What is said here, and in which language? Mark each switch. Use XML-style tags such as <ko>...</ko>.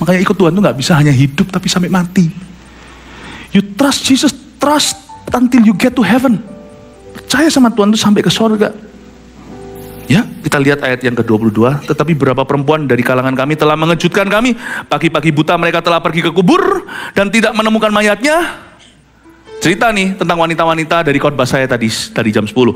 <id>Makanya ikut Tuhan itu gak bisa hanya hidup tapi sampai mati.</id> <en>You trust Jesus, trust until you get to heaven.</en> <id>Percaya sama Tuhan itu sampai ke sorga. Ya, kita lihat ayat yang ke-22. Tetapi beberapa perempuan dari kalangan kami telah mengejutkan kami. Pagi-pagi buta mereka telah pergi ke kubur dan tidak menemukan mayatnya. Cerita nih tentang wanita-wanita dari khotbah saya tadi jam 10.</id>